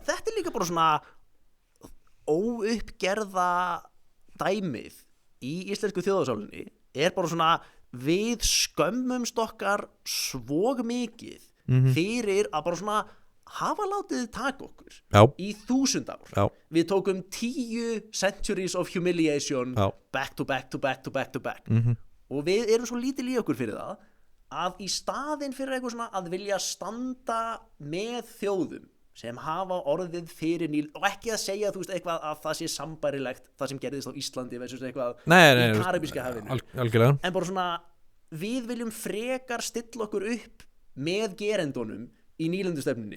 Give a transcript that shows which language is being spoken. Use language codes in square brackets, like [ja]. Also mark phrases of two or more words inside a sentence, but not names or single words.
[is] þetta er líka bara svona óuppgerða dæmið í íslensku þjóðarsálinni er bara svona við skömmumst okkar svo mikið fyrir að bara svona hafa látið taka okkur í 1000 ár við tókum [en] 10 centuries of humiliation back to back [is] og við erum svo lítil í okkur fyrir það að í staðinn fyrir eitthvað svona að vilja standa með þjóðum sem hafa orðið fyrir og ekki að segja þú veist eitthvað að það sé sambærilegt það sem gerðist á Íslandi versus eitthvað í Karabíska hafinu en bara svona við viljum frekar stilla okkur upp með gerendunum í nýlendustefnunni